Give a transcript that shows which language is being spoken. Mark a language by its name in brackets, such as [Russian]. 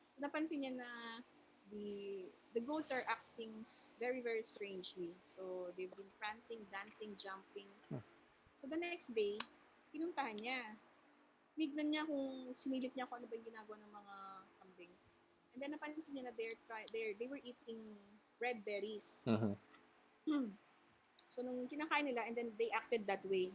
[English] So, [Filipino] napansin niya na [English] the goats are acting very, very strangely. So, they've been prancing, dancing, jumping. So, the next day, [Filipino] pinuntahan niya. Tinignan niya sinilip niya kung ano ba yung ginagawa ng mga kambing. [English] And then, [Filipino] napansin niya na [English] they were eating red berries. So, [Filipino] nung kinakain nila, [English] and then they acted that way.